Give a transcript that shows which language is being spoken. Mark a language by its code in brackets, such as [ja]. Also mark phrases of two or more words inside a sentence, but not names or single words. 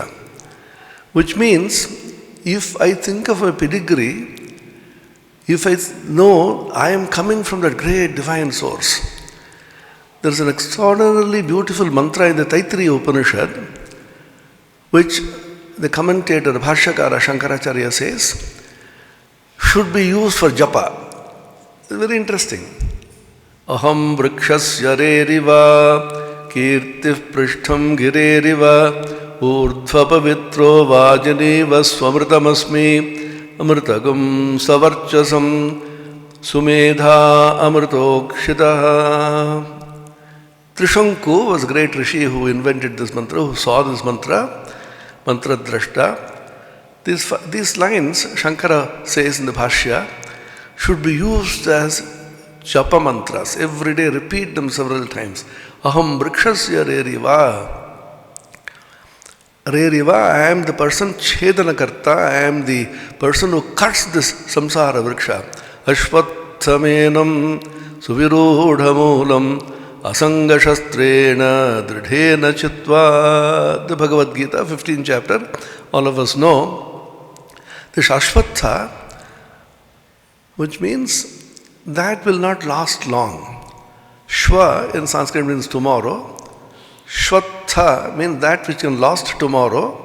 [en] Which means, if I think of a pedigree, if I know I am coming from that great divine source, there is an extraordinarily beautiful mantra in the Taittiriya Upanishad, which the commentator, Bhashyakara Shankaracharya says, should be used for japa. It's very interesting. [sa] Aham vrikshasya reriva kirtif prishtham gireriva urdhva pavitro vajaneva swamritamasmi amritagam savarchasam sumedha amritokshitaha. [en] Trishanku was a great rishi who invented this mantra, who saw this mantra, [sa] mantra drashta. [en] These lines, Shankara says in the Bhashya, should be used as japa mantras. Every day repeat them several times. [sa] Aham vrikshasya reriva. Reriva, [en] I am the person chedanakarta, I am the person who cuts this [sa] samsara vriksha. Ashvattamenam suvirodhamulam asanga shastrena dridhena chitva. [en] The Bhagavad Gita, 15th chapter, all of us know. This Ashvatha which means that will not last long. Shva in Sanskrit means tomorrow. Shvatha means that which can last tomorrow.